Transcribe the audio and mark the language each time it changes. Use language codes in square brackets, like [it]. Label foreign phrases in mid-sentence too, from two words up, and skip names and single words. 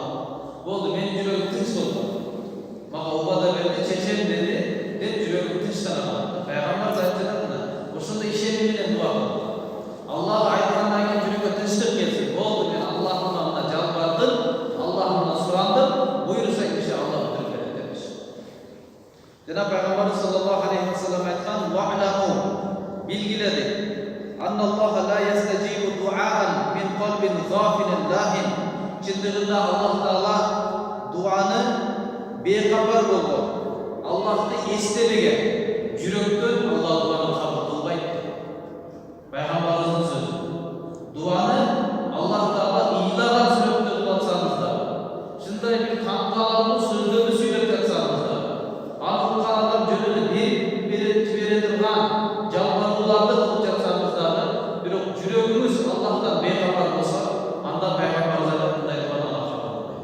[ky] Болду, менин жүрөгүм тынч болду. Мага убада берди, чечем деди, деп жүрөгүм тынчтана калат. Пайгамбар айтты да, ошондой ишеним менен дуа кыл. Аллах айткандан кийин жүрөккө тынчтык келсин. Болду, мен Аллахымдан жалбардым, Аллахымдан сурандым, буйруса киши Аллах бүтүрүп берет депиш. Жана Пайгамбар [ar] صلى الله عليه وسلم айткан: "Вa'lamu", билгиледи, "أن الله لا يستجيب دعاء من قلب غافل لاه." [ky] Чындыгында Аллах Таала дуаны бейхабар болгон, Аллахты эстебеген жүрөктөн Аллах дуаны кабыл кылбайт. Пайгамбарыбыздын сөзү. Дуаны Аллах Таала ыйлаган сүрөттө кылсаңыз да, шындай бир камгалуу сөздөрдү сүйлөп жатсаңыз да, акылган адам жөнүндө берип жибере турган жалбарууларды кылып жатсаңыз дагы, бирок жүрөгүңүз Аллахтан бейхабар болсо, анда Пайгамбарыбыз мындай дуаны Аллах кабыл кылбайт.